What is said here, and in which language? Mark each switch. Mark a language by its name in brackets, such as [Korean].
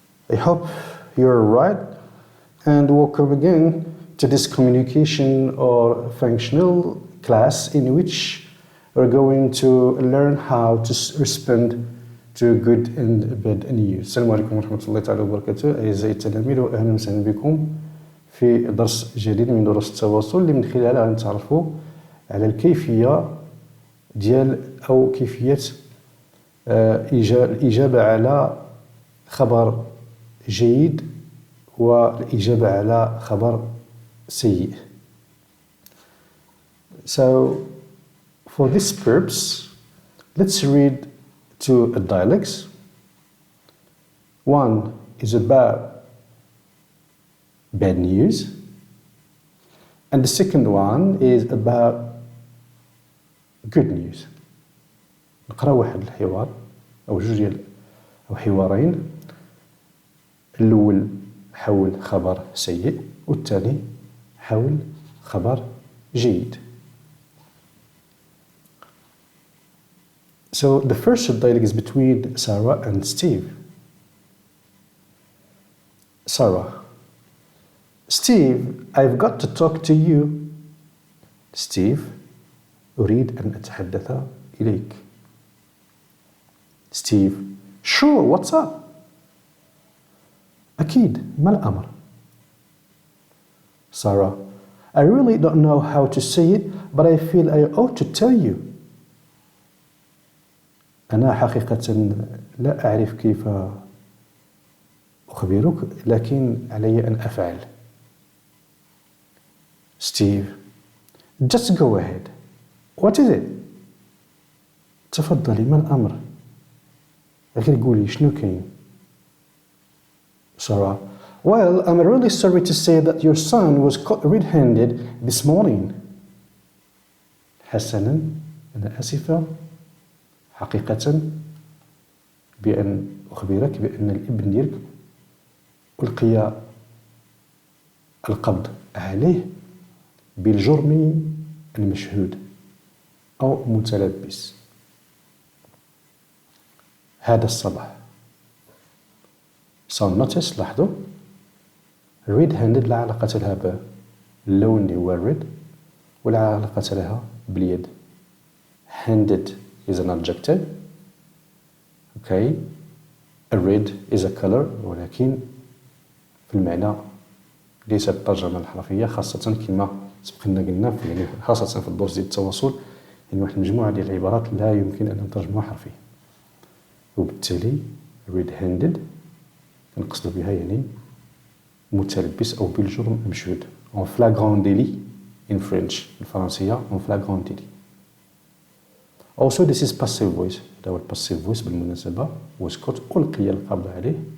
[English] I hope you're right and welcome again to this communication or functional class in which we're going to learn how to respond to good and bad news. [Arabic] السلام عليكم ورحمة الله تعالى وبركاته أعزائي التلاميذ وأهلا وسهلا بكم في درس جديد من دروس التواصل اللي من خلالها غنتعرفوا على الكيفية ديال أو كيفية الإجابة على خبر جيد والإجابة على خبر سيء. [English] So, for this purpose, let's read two dialects. One is about bad news, and the second one is about good news. [Arabic] نقرأ واحد الحوار أو جوج ديال أو حوارين، الأول حول خبر سيء والثاني حول خبر جيد. [English] So the first dialogue is between Sarah and Steve. Sarah: Steve, I've got to talk to you. [Arabic] Steve: أريد أن أتحدث إليك. [English] Steve: Sure, what's up? [Arabic] أكيد، ما الأمر؟ [English] Sarah: I really don't know how to say it, but I feel I ought to tell you. [Arabic] أنا حقيقة لا أعرف كيف أخبرك، لكن علي أن أفعل. [English] Steve: Just go ahead. What is it? [Arabic] تفضلي، ما الأمر؟ غير قولي شنو كاين. [English] Sarah: Well, I'm really sorry to say that your son was caught red-handed this morning. [Arabic] حسناً، أنا آسفة حقيقة بأن أخبرك بأن الابن ديالك ألقي القبض عليه بالجرم المشهود أو متلبس هذا الصباح. [English] So notice، [Arabic] لاحظوا red-handed لا علاقة لها باللون اللي هو الريد ولا علاقة لها باليد. [English] Handed is an adjective. Okay. A red is a color، [Arabic] ولكن في المعنى ليست الترجمة الحرفية، خاصة كما سبقنا قلنا يعني خاصة في الدروس ديال التواصل، يعني واحد المجموعة ديال العبارات لا يمكن أن نترجموها حرفيا، وبالتالي red-handed نقصد بها يعني متلبس أو بالجرم مشهود. [French] en flagrant délit [English] in French، [Arabic] الفرنسية [French] en flagrant délit. [English] Also this is passive voice. [Arabic] هذا هو passive voice بالمناسبة. [English] was caught [Arabic] ألقي القبض عليه.